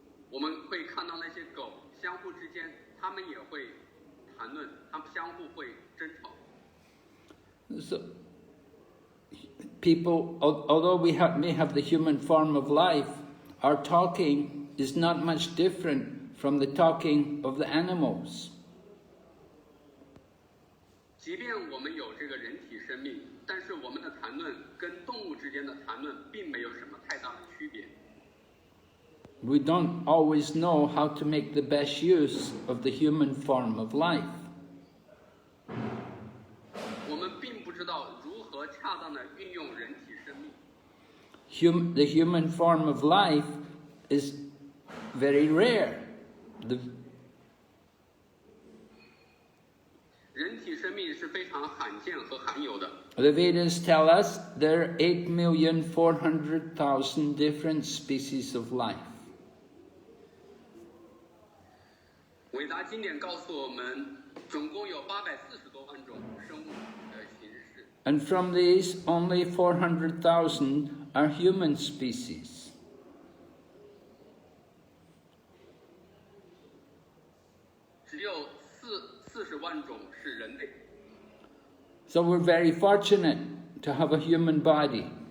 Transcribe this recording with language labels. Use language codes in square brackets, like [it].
[zh] 我们会看到那些狗相互之间，它们也会谈论，它们相互会争吵。 [en] So, people, although we may have the human form of life, our talking is not much different from the talking of the animals. [zh] 即便我们有这个人体生命，但是我们的谈论跟动物之间的谈论并没有什么太大的区别。 [en] We don't always know how to make the best use of the human form of life. [zh] 我们并不知道如何恰当的运用人体生命。 [en] The human form of life is very rare. [zh] 人体生命是非常罕见和罕有的。 [en] The Vedas tell us there are 8,400,000 different species of life. [zh] 伟大经典告诉我们，总共有840多万种生物的形式。 [en] And from these, only 400,000 are human species. [zh] 只有40万种是人类。 [en] So we're very fortunate to have a human body.